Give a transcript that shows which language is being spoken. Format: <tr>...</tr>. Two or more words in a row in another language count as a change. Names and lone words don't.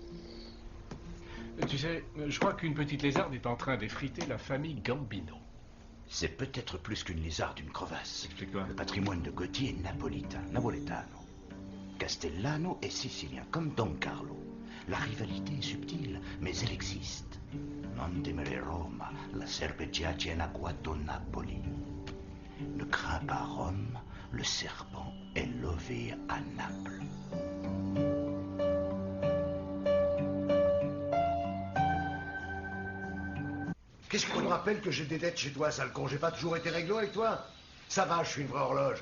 <fr>Tu sais, je crois qu'une petite lézarde est en train d'effriter la famille Gambino. C'est peut-être plus qu'une lézarde, une crevasse. Explique-toi. Le patrimoine de Gotti est napoletano. Castellano est sicilien, comme Don Carlo. La rivalité est subtile, mais elle existe.</fr> <it>Non temere Roma, la serpe giace in agguato Napoli.</it> <fr>Ne crains pas Rome, le serpent est levé à Naples. Qu'est-ce que tu me rappelles que j'ai des dettes chez toi, sale con? J'ai pas toujours été réglo avec toi? Ça va, je suis une vraie horloge.</fr>